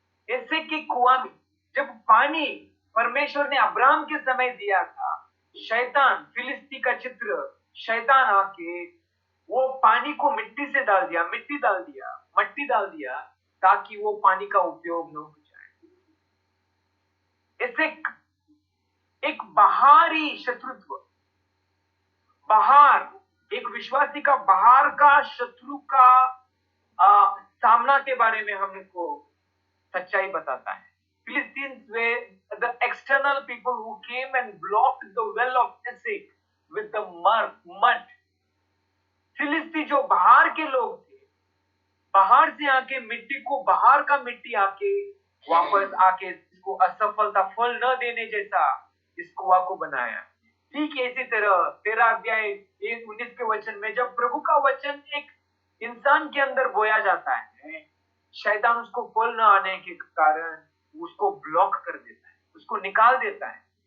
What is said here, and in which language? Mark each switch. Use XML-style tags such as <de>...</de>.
<hi>AHSEC के कुआं में जब पानी परमेश्वर ने अब्राहम के समय दिया था, शैतान, फिलिस्ती का चित्र, शैतान आके वो पानी को मिट्टी से डाल दिया, मट्टी डाल दिया ताकि वो पानी का उपयोग न हो जाए। एसेक एक बाहरी शत्रुत्व, बाहर एक विश्वासी का बाहर का शत्रु का सामना के बारे में हमको सच्चाई बताता है।</hi> <en>Philistines were the external people who came and blocked the well of Esek with the mud.</en> <hi>फिलिस्ती जो बाहर के लोग थे, बाहर से आके मिट्टी को, बाहर का मिट्टी आके वापस आके इसको असफलता, फल न देने जैसा इस कुआं को बनाया। ठीक है, इसी तरह 13 अध्याय 19 के वचन में जब प्रभु का वचन एक इंसान के अंदर बोया जाता है, शैतान उसको फल न आने के कारण उसको ब्लॉक कर देता है, उसको निकाल देता है।</hi>